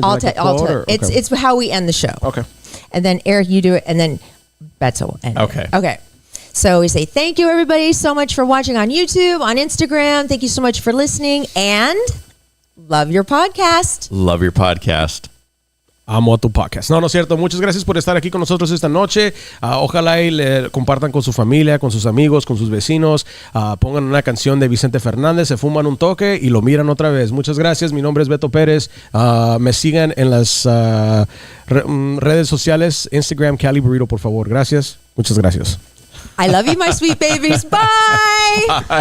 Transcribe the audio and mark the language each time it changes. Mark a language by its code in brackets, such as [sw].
[en] I'll tell it. It's how we end the show. Okay. And then Eric, you do it, and then Beto will end it. Okay. Okay. So we say thank you, everybody, so much for watching on YouTube, on Instagram. Thank you so much for listening, and love your podcast. Love your podcast. [es] Amo a tu podcast. No es cierto. Muchas gracias por estar aquí con nosotros esta noche. Ojalá y le compartan con su familia, con sus amigos, con sus vecinos. Pongan una canción de Vicente Fernández, se fuman un toque y lo miran otra vez. Muchas gracias. Mi nombre es Beto Pérez. Me sigan en las redes sociales. Instagram, Cali Burrito, por favor. Gracias. Muchas gracias. [en] I love you, my sweet babies. Bye.